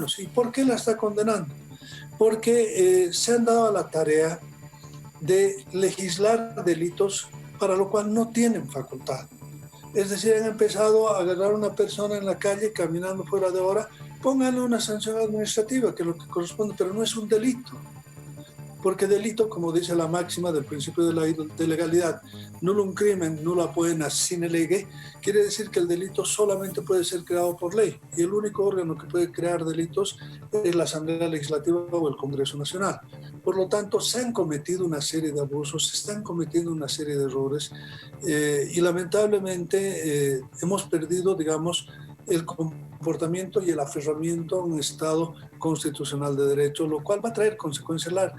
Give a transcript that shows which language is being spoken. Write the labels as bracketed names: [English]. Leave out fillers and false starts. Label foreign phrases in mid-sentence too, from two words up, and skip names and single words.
[Spanish] ¿Y por qué la está condenando? Porque se han dado a la tarea de legislar delitos para lo cual no tienen facultad. Es decir, han empezado a agarrar a una persona en la calle caminando fuera de hora, pónganle una sanción administrativa, que es lo que corresponde, pero no es un delito. Porque delito, como dice la máxima del principio de legalidad, [Latin] nullum crimen, nulla poena sine lege, [Spanish] quiere decir que el delito solamente puede ser creado por ley. Y el único órgano que puede crear delitos es la Asamblea Legislativa o el Congreso Nacional. Por lo tanto, se han cometido una serie de abusos, se están cometiendo una serie de errores y lamentablemente hemos perdido, digamos, el comportamiento y el aferramiento a un Estado constitucional de derecho, lo cual va a traer consecuencias largas.